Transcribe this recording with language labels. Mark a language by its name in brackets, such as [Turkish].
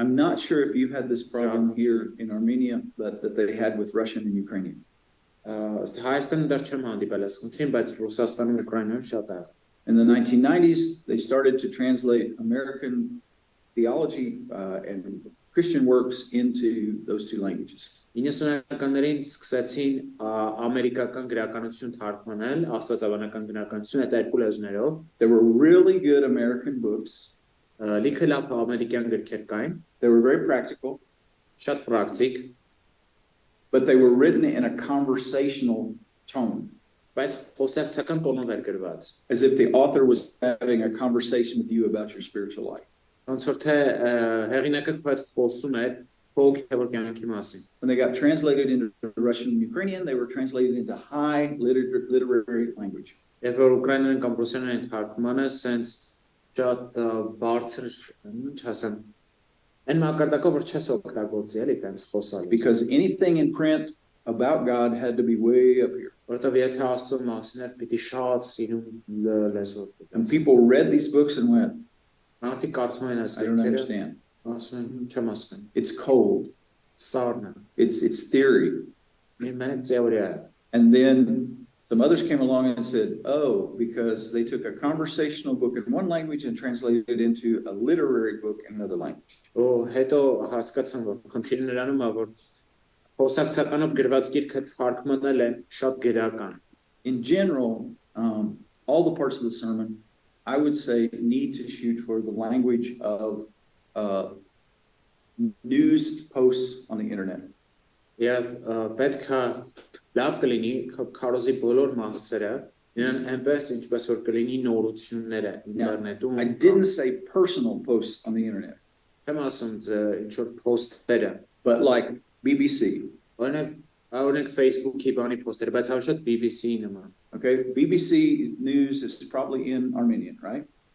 [English] I'm not sure if you've had this problem here in Armenia, but that they had with Russian and Ukrainian. [Armenian] Հայաստանում դեռ չեմ հանդիպել այս խնդրին, բայց Ռուսաստանում ու Ուկրաինայում շատ է։ [English] In the 1990s, they started to translate American theology and Christian works into those two languages. [Armenian] 90-ականներին սկսեցին ամերիկական գրականություն թարգմանել, աստվածաբանական գրականություն այդ երկու լեզուներով։ [English] There were really good American books. [Armenian] Լիքը լավ ամերիկյան գրքեր կային, [English] They were very practical, [Armenian] շատ պրակտիկ, [English] but they were written in a conversational tone, [Armenian] բայց խոսակցական տոնով էր գրված։ [English] as if the author was having a conversation with you about your spiritual life. [Armenian] Ոնց որ թե հեղինակը քո հետ խոսում էր հոգևոր կյանքի մասին։ [English] When they got translated into Russian and Ukrainian, they were translated into high literary language. [Armenian] Եվ որ ուկրաիներեն կամ ռուսերեն թարգմանը sense շատ բարձր, ինչ ասեմ, այն մակարդակով որ չես օգտագործի էլի տենց խոսալու։ [English] Because anything in print about God had to be way up here. [Armenian] Որովհետև եթե Աստծո մասին էր, պիտի շատ սիրուն լեզվով [English] And [Armenian] գիտես։ [English] people read these books and went, [Armenian] Մարդիկ կարդում են այս [English] I don't [Armenian] գրքերը, [English] understand. [Armenian] ասում են չեմ հասկանում։ [English] It's cold. [Armenian] Սառն է։ [English] It's theory. [Armenian] Մենակ թեորիա է։ [English] And then some others came along and said, oh, because they took a conversational book in one language and translated it into a literary book in another language. [Armenian] Ու հետո հասկացան, որ խնդիրը նրանում է, որ խոսակցականով գրված գիրքը թարգմանել են շատ գրական։ [English] In general, all the parts of the sermon, I would say, need to shoot for the language of news posts on the internet. [Armenian] Եվ պետք է լավ կլինի քարոզի բոլոր մասերը իրեն այնպես ինչպես որ կլինի նորությունները ինտերնետում։ [English] I didn't say personal posts on the internet, [Armenian] Չեմ ասում ինչ որ post-երը, [English] but like BBC. [Armenian] Օրինակ Facebook-ի բանի post-երը, բայց ավելի շատ BBC-ի նման։ [English] Okay, BBC news is probably in Armenian, right?